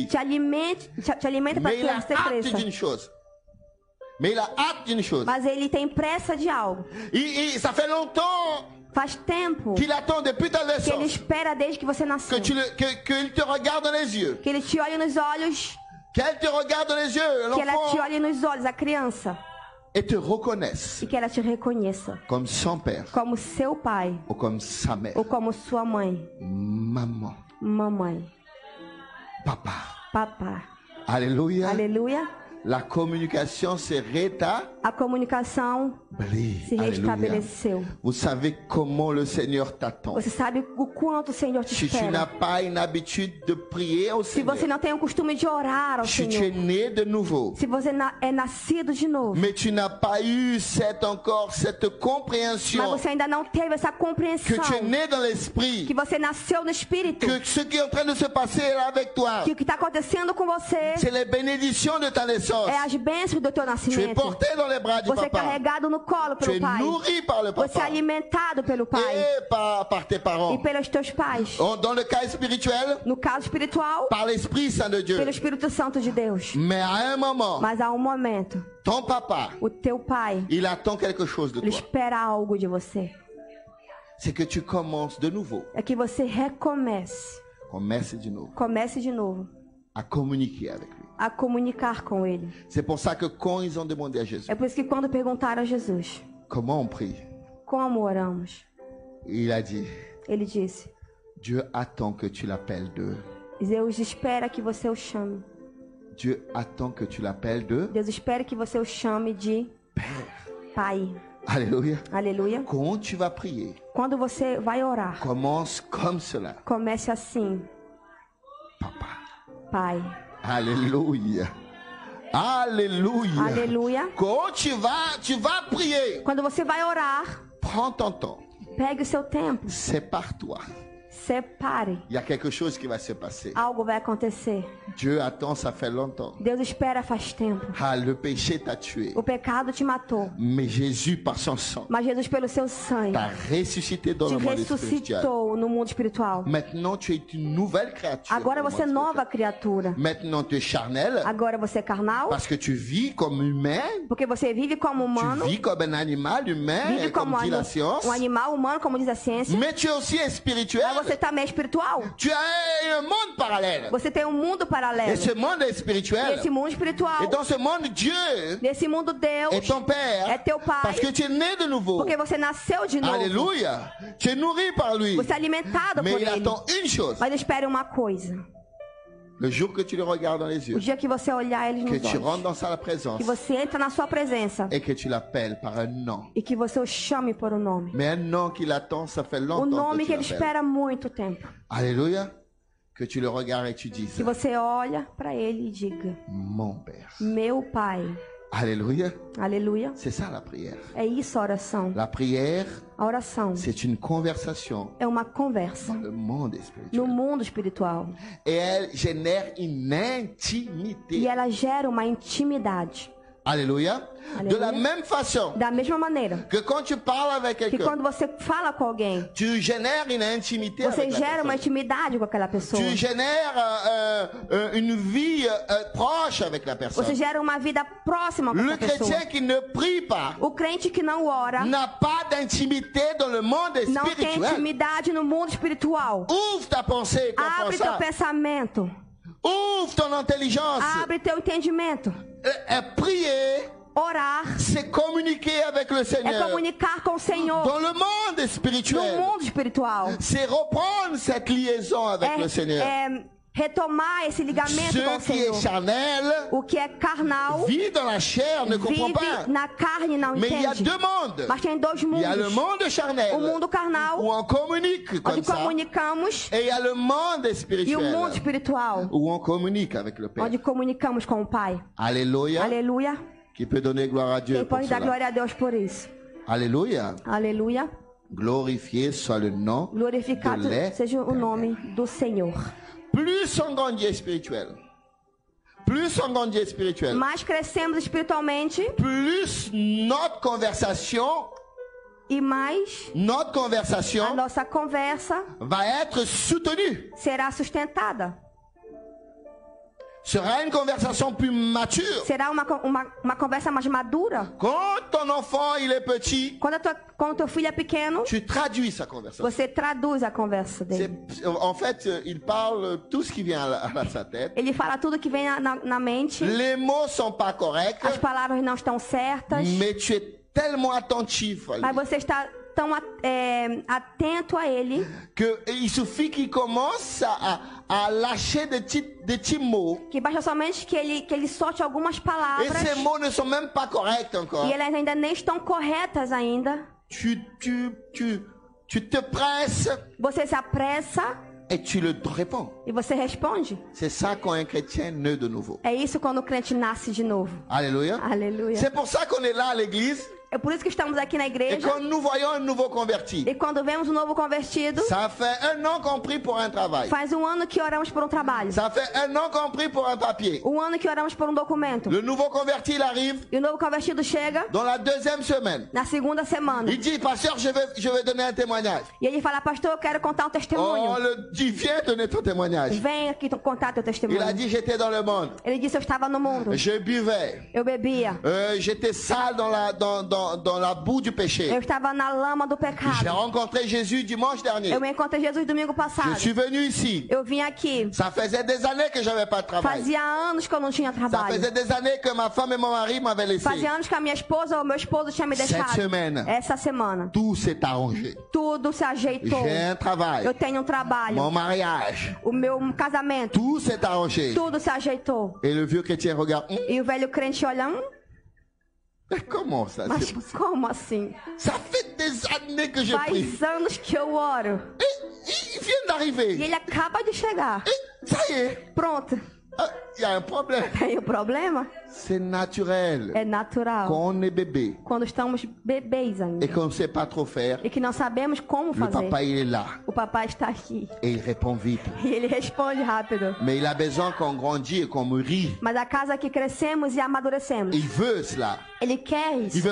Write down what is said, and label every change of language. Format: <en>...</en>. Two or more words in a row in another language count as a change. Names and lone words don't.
<pt>Te alimenta para</pt> <fr>Mais</fr> <pt>que</pt> <fr>il a</fr> <pt>você</pt> <fr>hâte</fr> <pt>cresça.</pt> <fr>d'une chose. Mais il a hâte d'une chose.</fr> <pt>Mas ele tem pressa de algo.</pt> <fr>Ça fait longtemps</fr> <pt>Faz tempo</pt> <fr>qu'il attend depuis ta</fr> <pt>que ele</pt> <fr>naissance</fr> <pt>espera desde que você nasceu.</pt> <fr>qu'il te regarde dans les yeux.</fr> <pt>Que ele te olhe nos olhos.</pt> <fr>Qu'elle te regarde dans les yeux,</fr> <pt>Que ela te</pt> <fr>l'enfant,</fr> <pt>olhe nos olhos, a criança.</pt> <fr>et te reconnaisse</fr> <pt>E que ela te reconheça.</pt> <fr>comme son père</fr> <pt>Como seu pai.</pt> <fr>ou comme sa mère.</fr> <pt>Ou como sua mãe.</pt> <fr>Maman,</fr> <pt>Mamãe.</pt> <fr>papa.</fr> <pt>Papá.</pt> <fr>Alléluia.</fr> <pt>Aleluia.</pt> <fr>La communication s'est rétablie.</fr> <pt>A comunicação se</pt> <fr>Alléluia.</fr> <pt>restabeleceu.</pt> <fr>Vous savez comment le Seigneur t'attend.</fr> <pt>Você sabe o quanto o Senhor te</pt> <fr>Si tu n'as</fr> <pt>espera.</pt> <fr>pas une habitude de prier au</fr> <pt>Se você</pt> <fr>Seigneur,</fr> <pt>não tem o costume de orar ao</pt> <fr>si tu es</fr> <pt>Senhor.</pt> <fr>né de nouveau,</fr> <pt>Se você é nascido de novo.</pt> <fr>mais tu n'as pas eu cette</fr> <pt>Mas</pt> <fr>compréhension</fr> <pt>você ainda não teve essa</pt> <fr>que</fr> <pt>compreensão.</pt> <fr>tu es né dans l'esprit,</fr> <pt>Que você nasceu no Espírito.</pt> <fr>que ce qui est en train de se passer là avec toi,</fr> <pt>Que o que está acontecendo com você</pt> <fr>c'est les bénédictions de ta naissance.</fr> <pt>é as bênçãos do teu</pt> <fr>Tu es</fr> <pt>nascimento.</pt> <fr>porté dans les bras du</fr> <pt>Você é</pt> <fr>papa.</fr> <pt>carregado no colo</pt> <fr>Tu</fr> <pt>pelo</pt> <fr>es</fr> <pt>Pai.</pt> <fr>nourri par le</fr> <pt>Você é</pt> <fr>papa</fr> <pt>alimentado pelo Pai.</pt> <fr>et par tes parents.</fr> <pt>E pelos teus pais.</pt> <fr>Dans le cas spirituel,</fr> <pt>No caso espiritual,</pt> <fr>par l'Esprit Saint de Dieu.</fr> <pt>pelo Espírito Santo de Deus.</pt> <fr>Mais à un moment,</fr> <pt>Mas há um momento,</pt> <fr>ton papa,</fr> <pt>o teu pai,</pt> <fr>il attend quelque chose de</fr> <pt>ele</pt> <fr>toi.</fr> <pt>espera algo de você.</pt> <fr>C'est que tu commences de nouveau.</fr> <pt>É que você recomece. Comece de novo</pt> <fr>à communiquer avec lui.</fr> <pt>A comunicar com ele.</pt> <fr>C'est pour ça que quand ils ont demandé à Jésus,</fr> <pt>É por isso que quando perguntaram a Jesus,</pt> <fr>comment on prie,</fr> <pt>como oramos?</pt> <fr>il a dit,</fr> <pt>Ele disse,</pt> <fr>Dieu attend que tu l'appelles de.</fr> <pt>Deus espera que você o chame.</pt> <fr>Dieu attend que tu l'appelles de.</fr> <pt>Deus espera que você o chame de Pai.</pt> <fr>Alléluia.</fr> <pt>Aleluia.</pt> <fr>Quand tu vas prier,</fr> <pt>Quando você vai orar,</pt> <fr>commence comme cela.</fr> <pt>comece assim,</pt> <fr>Papa.</fr> <pt>Pai.</pt> <fr>Alléluia. Alléluia.</fr> <pt>Aleluia.</pt> <fr>Quand tu vas prier,</fr> <pt>Quando você vai orar,</pt> <fr>prends ton temps.</fr> <pt>pegue o seu tempo.</pt> <fr>Sépare-toi.</fr> <pt>Separe.</pt> <fr>Il y a quelque chose qui va se passer.</fr> <pt>Algo vai acontecer.</pt> <fr>Dieu attend, ça fait longtemps.</fr> <pt>Deus espera faz tempo.</pt> <fr>Ah, le péché t'a tué.</fr> <pt>O pecado te matou.</pt> <fr>Mais Jésus, par son sang,</fr> <pt>Mas Jesus, pelo seu sangue,</pt> <fr>t'a ressuscité dans</fr> <pt>te</pt> <fr>le monde spirituel.</fr> <pt>ressuscitou no mundo espiritual.</pt> <fr>Maintenant, tu es une nouvelle créature.</fr> <pt>Agora</pt> <fr>dans le</fr> <pt>você é</pt> <fr>monde</fr> <pt>nova</pt> <fr>spirituel.</fr> <pt>criatura.</pt> <fr>Maintenant, tu es charnel</fr> <pt>Agora você é carnal,</pt> <fr>parce que tu vis comme humain.</fr> <pt>porque você vive como humano,</pt> <fr>Tu vis comme un animal humain,</fr> <pt>vive como</pt> <fr>comme dit la science.</fr> <pt>um animal humano, como diz a ciência.</pt> <fr>Mais tu es aussi spirituel.</fr> <pt>Mas Você também é espiritual?</pt> <fr>Tu as un monde parallèle.</fr> <pt>Você tem um mundo paralelo.</pt> <fr>Et ce monde est</fr> <pt>E</pt> <fr>spirituel.</fr> <pt>esse mundo espiritual.</pt> <fr>Et dans ce monde, Dieu</fr> <pt>Nesse mundo, Deus</pt> <fr>est ton Père.</fr> <pt>é teu Pai.</pt> <fr>Parce que tu es né de nouveau.</fr> <pt>Porque você nasceu de novo.</pt> <fr>Alléluia. Tu es nourri par lui.</fr> <pt>Você é alimentado</pt> <fr>Mais</fr> <pt>por</pt> <fr>il</fr> <pt>Ele.</pt> <fr>attend une chose.</fr> <pt>Mas espere uma coisa.</pt> <fr>Le jour que tu le regardes dans les</fr> <pt>O</pt> <fr>yeux,</fr> <pt>dia que você olhar Ele</pt> <fr>que</fr> <pt>nos</pt> <fr>tu rentres</fr> <pt>olhos.</pt> <fr>dans sa présence</fr> <pt>Que você entra na sua presença.</pt> <fr>et que tu l'appelles par un nom.</fr> <pt>E que você o chame por um nome.</pt> <fr>Mais un nom qu'il attend, ça fait</fr> <pt>O</pt> <fr>longtemps</fr> <pt>nome</pt> <fr>que</fr> <pt>que</pt> <fr>tu</fr> <pt>Ele</pt> <fr>l'appelles.</fr> <pt>espera há muito tempo.</pt> <fr>Alléluia. Que tu le regardes et tu dises,</fr> <pt>Que você olha para Ele e diga:</pt> <fr>mon Père.</fr> <pt>Meu Pai.</pt> <fr>Alléluia.</fr> <pt>Aleluia.</pt> <fr>C'est ça la prière.</fr> <pt>É isso a oração.</pt> <fr>La prière,</fr> <pt>A oração</pt> <fr>c'est une conversation</fr> <pt>é uma conversa</pt> <fr>dans le monde</fr> <pt>no</pt> <fr>spirituel.</fr> <pt>mundo espiritual.</pt> <fr>Et elle génère une intimité.</fr> <pt>E ela gera uma intimidade.</pt> <fr>Alléluia. De la Alléluia. même façon</fr> <pt>Da mesma maneira</pt> <fr>que quand tu parles avec</fr> <pt>que</pt> <fr>quelqu'un,</fr> <pt>quando você fala com alguém,</pt> <fr>tu génères une intimité</fr> <pt>você</pt> <fr>avec la</fr> <pt>gera uma</pt> <fr>personne.</fr> <pt>intimidade com aquela pessoa.</pt> <fr>Tu génères une vie proche avec la</fr> <pt>Você</pt> <fr>personne.</fr> <pt>gera uma vida próxima com</pt> <fr>Le</fr> <pt>essa pessoa.</pt> <fr>chrétien qui ne prie pas</fr> <pt>O crente que não ora</pt> <fr>n'a pas d'intimité dans le monde</fr> <pt>não tem</pt> <fr>spirituel.</fr> <pt>intimidade no mundo espiritual.</pt> <fr>Ouvre ta pensée comme</fr> <pt>Abre teu</pt> <fr>ça.</fr> <pt>pensamento.</pt> <fr>Ouvre ton intelligence.</fr> <pt>Abre teu entendimento.</pt> <fr>Prier,</fr> <pt>Orar</pt> <fr>c'est communiquer avec le</fr> <pt>é</pt> <fr>Seigneur.</fr> <pt>comunicar com o Senhor</pt> <fr>Dans le monde</fr> <pt>no</pt> <fr>spirituel,</fr> <pt>mundo espiritual.</pt> <fr>c'est reprendre cette liaison avec le Seigneur.</fr> <pt>É retomar esse ligamento com</pt> <fr>Ce</fr> <pt>o</pt> <fr>qui est</fr> <pt>Senhor.</pt> <fr>charnel</fr> <pt>O que é carnal</pt> <fr>vit dans la chair, ne comprend pas.</fr> <pt>vive na carne e não</pt> <fr>Mais il y a</fr> <pt>entende.</pt> <fr>deux mondes.</fr> <pt>Mas tem dois</pt> <fr>Il y a le</fr> <pt>mundos.</pt> <fr>monde charnel,</fr> <pt>O mundo</pt> <fr>où</fr> <pt>carnal,</pt> <fr>on communique comme</fr> <pt>onde</pt> <fr>ça.</fr> <pt>comunicamos,</pt> <fr>Et il y a le monde</fr> <pt>e o</pt> <fr>spirituel,</fr> <pt>mundo espiritual,</pt> <fr>où on communique avec le Père.</fr> <pt>onde comunicamos com o Pai.</pt> <fr>Alléluia.</fr> <pt>Aleluia.</pt> <fr>Qui peut donner gloire à Dieu</fr> <pt>Quem</pt> <fr>pour</fr> <pt>pode dar</pt> <fr>cela.</fr> <pt>glória a Deus por isso?</pt> <fr>Alléluia.</fr> <pt>Aleluia.</pt> <fr>Glorifié soit le nom</fr> <pt>Glorificado</pt> <fr>de l'Éternel.</fr> <pt>seja o nome do Senhor.</pt> <fr>Plus on grandit spirituel, plus on grandit spirituel,</fr> <pt>Mais crescemos espiritualmente</pt> <fr>plus notre conversation</fr> <pt>e mais a nossa conversa</pt> <fr>va être soutenue.</fr> <pt>será sustentada.</pt> <fr>Sera une conversation plus mature.</fr> <pt>Será uma conversa mais madura.</pt> <fr>Quand ton enfant il est petit,</fr> <pt>Quando teu filho é pequeno,</pt> <fr>tu traduis sa conversation.</fr> <pt>você traduz a conversa dele.</pt> <fr>En fait, il parle tout ce qui vient à sa tête.</fr> <pt>Ele fala tudo que vem na mente.</pt> <fr>Les mots sont pas corrects,</fr> <pt>As palavras não estão certas.</pt> <fr>mais tu es tellement attentif à lui</fr> <pt>Mas você está tão atento a ele</pt> <fr>que il suffit qu'il commence à lâcher des petits mots.</fr> <pt>que basta somente que ele solte algumas</pt> <fr>Et</fr> <pt>palavras</pt> <fr>ces mots ne sont même pas corrects encore.</fr> <pt>e elas ainda nem estão corretas ainda.</pt> <fr>Tu te presses</fr> <pt>Você se apressa</pt> <fr>et tu le réponds.</fr> <pt>e você responde.</pt> <fr>C'est ça quand un chrétien naît de nouveau.</fr> <pt>É isso quando o crente nasce de novo.</pt> <fr>Alléluia.</fr> <pt>Aleluia.</pt> <fr>C'est pour ça qu'on est là à l'église.</fr> <pt>É por isso que estamos aqui na</pt> <fr>Et</fr> <pt>igreja.</pt> <fr>quand nous voyons un nouveau converti,</fr> <pt>E quando vemos um novo convertido,</pt> <fr>ça fait un an qu'on prie pour un travail.</fr> <pt>faz um ano que oramos por um trabalho.</pt> <fr>Ça fait un an qu'on prie pour un papier.</fr> <pt>Um ano que oramos por um documento.</pt> <fr>Le nouveau converti, il arrive</fr> <pt>E o novo convertido chega</pt> <fr>dans la deuxième semaine.</fr> <pt>na segunda semana.</pt> <fr>Il dit, pasteur, je vais donner un témoignage.</fr> <pt>E ele fala, pastor, eu quero contar um testemunho.</pt> <fr>Oh, le dit, viens donner ton témoignage.</fr> <pt>Vem aqui contar teu</pt> <fr>Il a</fr> <pt>testemunho.</pt> <fr>dit, j'étais dans le monde.</fr> <pt>Ele disse, eu estava no mundo.</pt> <fr>Je buvais.</fr> <pt>Eu bebia.</pt> <fr>J'étais sale dans la boue du péché.</fr> <pt>Eu estava na lama do</pt> <fr>J'ai</fr> <pt>pecado.</pt> <fr>rencontré Jésus dimanche dernier.</fr> <pt>Eu encontrei Jesus domingo</pt> <fr>Je</fr> <pt>passado.</pt> <fr>suis venu ici.</fr> <pt>Eu vim aqui.</pt> <fr>Ça faisait des années que j'avais pas de travail.</fr> <pt>Fazia anos que eu não tinha</pt> <fr>Ça</fr> <pt>trabalho.</pt> <fr>faisait des années que ma femme et mon mari m'avaient laissé.</fr> <pt>Fazia anos que a minha esposa ou meu esposo tinha me deixado.</pt> <fr>Cette semaine,</fr> <pt>Essa semana.</pt> <fr>tout s'est arrangé.</fr> <pt>Tudo se ajeitou.</pt> <fr>J'ai un travail.</fr> <pt>Eu tenho um trabalho.</pt> <fr>Mon mariage.</fr> <pt>O meu casamento.</pt> <fr>Tout s'est arrangé.</fr> <pt>Tudo se ajeitou.</pt> <fr>Et le vieux chrétien regarde.</fr> <pt>E o velho crente olha,</pt> <fr>Mais comment ça</fr> <pt>mas</pt> <fr>c'est possible?</fr> <pt>como assim?</pt> <fr>Ça fait des années que je prie.</fr> <pt>Faz anos que eu oro.</pt> <fr>Et il vient</fr> <pt>E</pt> <fr>d'arriver.</fr> <pt>ele acaba de chegar.</pt> <fr>Et ça y est.</fr> <pt>Pronto.</pt> <fr>Il y a un problème.</fr> <pt>Tem o problema?</pt> <fr>C'est naturel.</fr> <pt>É natural.</pt> <fr>Quand on est bébé</fr> <pt>Quando estamos bebês ainda.</pt> <fr>et qu'on ne sait pas trop faire,</fr> <pt>E que não sabemos como</pt> <fr>le</fr> <pt>fazer.</pt> <fr>papa il est là</fr> <pt>O papai está aqui.</pt> <fr>et il répond vite.</fr> <pt>E ele responde rápido.</pt> <fr>Mais il a besoin qu'on grandisse et qu'on mûrit.</fr> <pt>Mas a casa que crescemos e amadurecemos.</pt> <fr>Il veut cela.</fr> <pt>Ele quer</pt> <fr>Il</fr> <pt>isso.</pt>